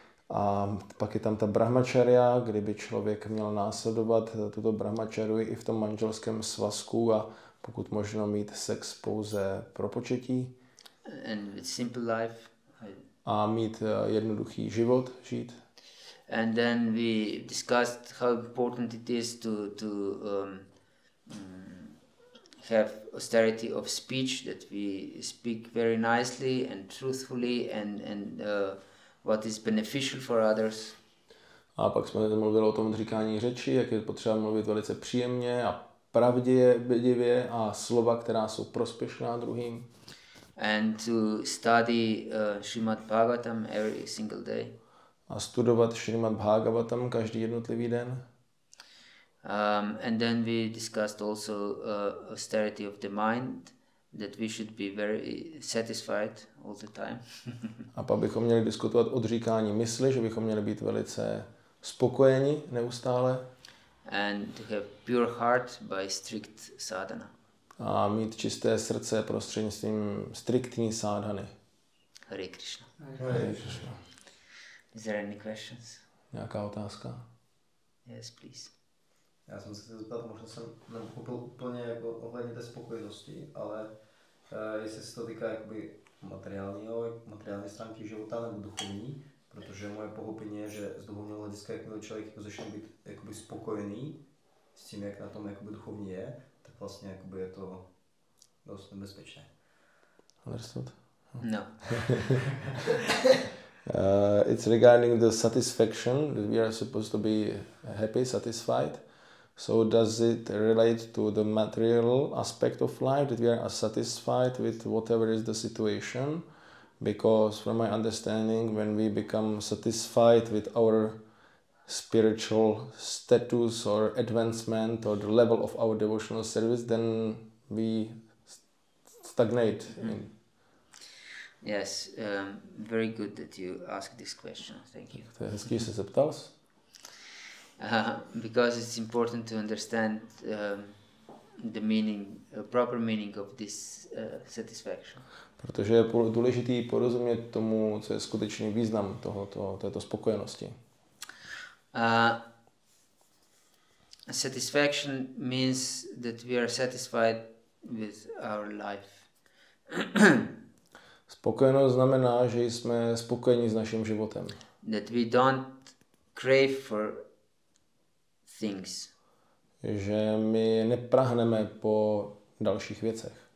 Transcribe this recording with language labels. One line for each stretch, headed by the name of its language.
Czech: A pak je tam ta brahmačarya, kdyby člověk měl následovat tuto brahmačaryu i v tom manželském svazku a pokud možno mít sex pouze pro početí.
English: And with simple life.
Czech: A mít jednoduchý život žít.
English: And then we discussed how important it is to have austerity of speech, that we speak very nicely and truthfully and what is beneficial for others.
Czech: A pak jsme mluvili o tom odříkání řeči, jak je potřeba mluvit velice příjemně a pravdivě a slova, která jsou prospěšná druhým.
English: And to study Srimad Bhagavatam every single day.
Czech: A studovat Srimad Bhágavatam každý jednotlivý den.
English: And then we discussed also austerity of the mind, that we should be very satisfied all the time.
Czech: A pak bychom měli diskutovat odříkání mysli, že bychom měli být velice spokojeni neustále.
English: And to have pure heart by strict sadhana.
Czech: A mít čisté srdce prostřednictvím striktní sádhany.
Sanskrit: Hare Krishna. Hare Krishna.
English: Is there any questions?
Czech: Nějaká otázka?
English: Yes, please.
Czech: Já jsem se chtěl zeptat, možná jsem nepochopil úplně jako ohledně té spokojenosti, ale jestli se to týká jakoby materiální stránky života nebo duchovní, protože moje pochopení je, že z duchovního hlediska, jakmile člověk jako začne být jakoby spokojený s tím, jak na tom jakoby duchovní je, tak vlastně jakoby je to dost nebezpečné.
English: Understood? No. It's regarding the satisfaction, that we are supposed to be happy, satisfied. So does it relate to the material aspect of life, that we are satisfied with whatever is the situation? Because from my understanding, when we become satisfied with our spiritual status or advancement or the level of our devotional service, then we stagnate. Yes, very good that you asked this question. Thank you.
Czech: To je hezký, že se zeptal.
English: Because it's important to understand the meaning, proper meaning of this satisfaction.
Czech: Protože je důležitý porozumět tomu, co je skutečný význam této spokojenosti.
English: Satisfaction means that we are satisfied with our life.
Czech: Spokojenost znamená, že jsme spokojeni s naším životem.
English: That we don't crave for things.
Czech: Že my neprahneme po dalších věcech.